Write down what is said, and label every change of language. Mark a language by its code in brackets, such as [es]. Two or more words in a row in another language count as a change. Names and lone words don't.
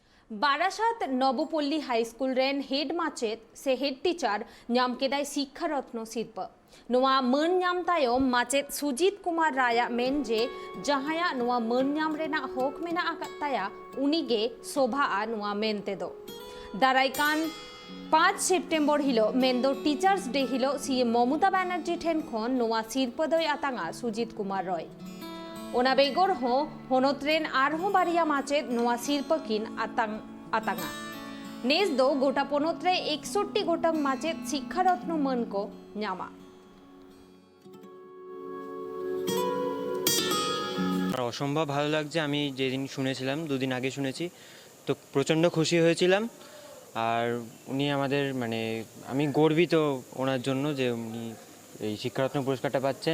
[sat] बारासात नवपल्ली हाईस्कूल रेन हेड माचेत से हेड टीचर नाम केदाय शिक्षारत्न शिल्प नोआ मान नाम तायम माचेत सुजीत कुमार राया मेन जे जहाया नोआ मान नाम रेना हक मेना आकात ताया उनीगे शोभा आ नोआ मेनते दो दाराइकान 5 सेप्टेम्बर हिलो मेन्दो [en] Teachers Day [sat] हिलो सीएम ममता बनर्जी ठेन खन नोआ शिल्पदय आतांगा सुजीत कुमार रॉय ओना बेगोर हो होनोत्रेन आरहो बारिया माचे नोआ शिल्पकिन आतांगा नेस दो गोटा पोनोत्रे 61 गोटंग माचे शिक्षारत्न मन को न्यामा [bn] অসম্ভব ভালো লাগছে। আমি যেদিন শুনেছিলাম দুদিন আগে শুনেছি তো প্রচণ্ড খুশি হয়েছিলাম। আর উনি আমাদের আমি গর্বিত ওনার জন্য যে উনি এই শিক্ষারত্ন পুরস্কারটা পাচ্ছেন।